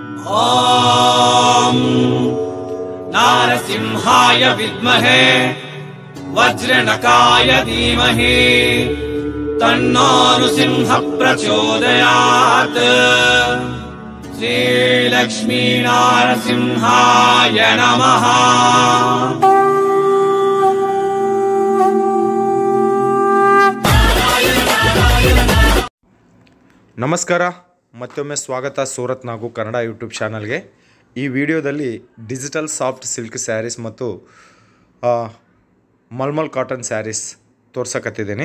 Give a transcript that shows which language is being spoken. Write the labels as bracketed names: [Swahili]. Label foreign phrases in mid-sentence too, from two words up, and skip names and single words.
[Sanskrit] ॐ नारसिंहाय विद्महे वज्रनकाय धीमहि तन्नो नृसिंह प्रचोदयात्। श्रीलक्ष्मी नारसिंहाय नमः। [Kannada] ನಮಸ್ಕಾರ, ಮತ್ತೊಮ್ಮೆ ಸ್ವಾಗತ ಸೂರತ್ ನಾಗು ಕನ್ನಡ ಯೂಟ್ಯೂಬ್ ಚಾನಲ್ಗೆ. ಈ ವಿಡಿಯೋದಲ್ಲಿ [English] digital soft silk sarees [Kannada] ಮತ್ತು [English] mulmul cotton sarees [Kannada] ತೋರ್ಸಕತ್ತಿದ್ದೀನಿ.